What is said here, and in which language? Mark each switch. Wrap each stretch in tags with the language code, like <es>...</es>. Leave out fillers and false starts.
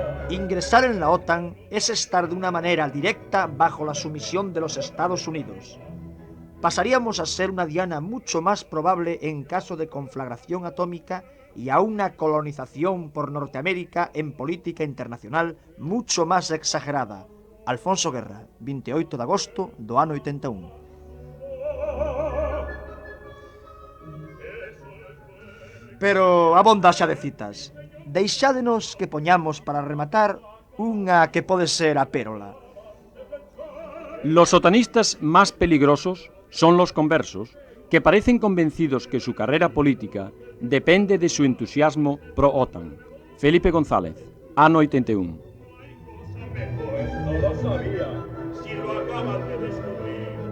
<es>Ingresar en la OTAN es estar de una manera directa bajo la sumisión de los Estados Unidos. Pasaríamos a ser una diana mucho más probable en caso de conflagración atómica y a una colonización por Norteamérica en política internacional mucho más exagerada.</es> <gl>Alfonso Guerra, 28 de agosto do ano 81. Pero abonda xa de citas. Deixádenos que poñamos para rematar unha que pode ser a pérola.</gl> <es>Los otanistas más peligrosos son los conversos, que parecen convencidos que su carrera política depende de su entusiasmo pro-OTAN.</es> <gl>Felipe González, ano 81.</gl> <es>Pues no lo sabía, si lo acaban de descubrir.</es>